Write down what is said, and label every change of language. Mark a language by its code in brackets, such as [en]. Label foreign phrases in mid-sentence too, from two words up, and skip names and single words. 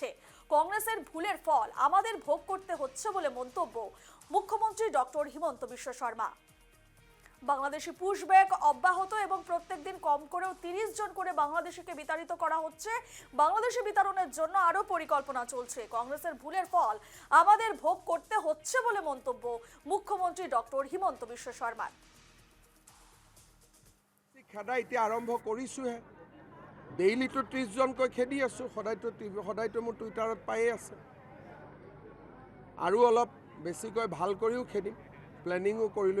[bn] কংগ্রেসের ভুলের ফল আমাদের ভোগ করতে হচ্ছে বলে মন্তব্য মুখ্যমন্ত্রী ডক্টর হিমন্ত বিশ্ব শর্মা। বাংলাদেশি পুশব্যাক অব্যাহত এবং প্রত্যেক দিন কম করেও 30 জন করে বাংলাদেশিকে বিতাড়িত করা হচ্ছে। বাংলাদেশি বিতরণের জন্য আরো পরিকল্পনা চলছে। কংগ্রেসের ভুলের ফল আমাদের ভোগ করতে হচ্ছে বলে মন্তব্য মুখ্যমন্ত্রী ডক্টর হিমন্ত বিশ্ব শর্মার। [as] খেদা এতিয়া আৰম্ভ কৰিছোহে। ডেইলিটো 30 জনকৈ খেদি আছো, সদায়তো মোৰ টুইটাৰত পায়ে আছে। আৰু অলপ বেছিকৈ ভাল কৰিও খেদিম, প্লেনিঙো কৰিলোঁ।